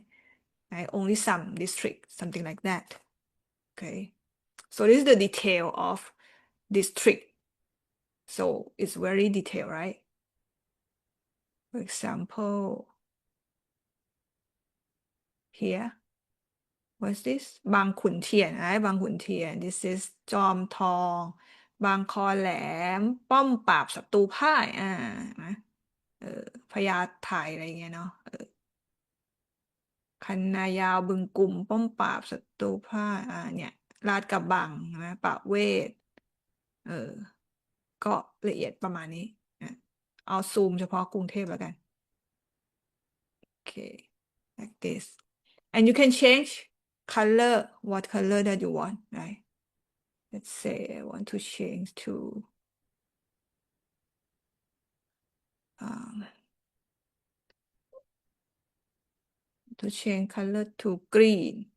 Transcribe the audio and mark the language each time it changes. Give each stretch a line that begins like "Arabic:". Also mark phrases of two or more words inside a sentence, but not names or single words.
English: Only some district, something like that. Okay, so this is the detail of district. So it's very detailed, right? For example, here, what's this? Bang Khun Tien, right? Bang Khun Tien. This is Jom Thong, Bang Kho Lam, Pom Pap Satu Phai
Thai: นะพญาไทอะไรเงี้ยเนาะคันนายาวบึงกุ่มป้อมปราบศัตรูพ่ายเนี่ยลาดกระบังนะประเวศ ก็ละเอียดประมาณนี้เอาซูมเฉพาะกรุงเทพแล้วกัน
English: okay like this and you can change color what color that you want right let's say I want to change to change color to green